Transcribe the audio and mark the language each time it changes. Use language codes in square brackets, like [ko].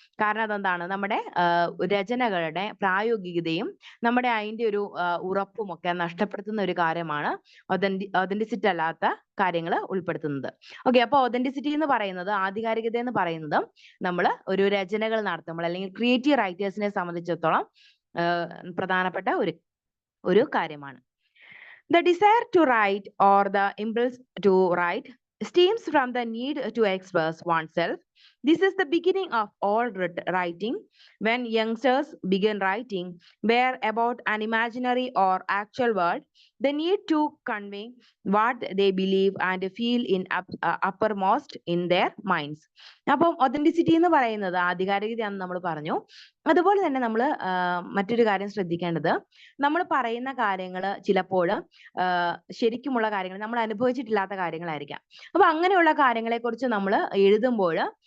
[ml] കാരണം അതെന്താണ്, നമ്മുടെ രചനകളുടെ പ്രായോഗികതയും നമ്മുടെ അതിന്റെ ഒരു ഉറപ്പും ഒക്കെ നഷ്ടപ്പെടുത്തുന്ന ഒരു കാര്യമാണ് ഒതന്റിസിറ്റി അല്ലാത്ത കാര്യങ്ങൾ ഉൾപ്പെടുത്തുന്നത്. ഓക്കെ, അപ്പൊ ഒതന്റിസിറ്റി എന്ന് പറയുന്നത്, ആധികാരികത എന്ന് പറയുന്നത് നമ്മൾ ഒരു രചനകൾ നടത്തുമ്പോൾ അല്ലെങ്കിൽ ക്രിയേറ്റീവ് റൈറ്റേഴ്സിനെ സംബന്ധിച്ചിടത്തോളം പ്രധാനപ്പെട്ട ഒരു കാര്യമാണ്. [en] The desire to write or the impulse to write stems from the need to express oneself. This is the beginning of all writing. When youngsters begin writing, were about an imaginary or actual world, they need to convey what they believe and feel in uppermost in their minds. [ml] അപ്പം authenticity എന്ന് പറയുന്നത് ആധികാരികതയാണെന്ന് നമ്മൾ പറഞ്ഞു. അതുപോലെ തന്നെ നമ്മൾ മറ്റൊരു കാര്യം ശ്രദ്ധിക്കേണ്ടത്, നമ്മൾ പറയുന്ന കാര്യങ്ങൾ ചിലപ്പോൾ ശരിക്കുമുള്ള കാര്യങ്ങൾ, നമ്മൾ അനുഭവിച്ചിട്ടില്ലാത്ത കാര്യങ്ങളായിരിക്കാം. അപ്പൊ അങ്ങനെയുള്ള കാര്യങ്ങളെ കുറിച്ച് നമ്മൾ എഴുതുമ്പോൾ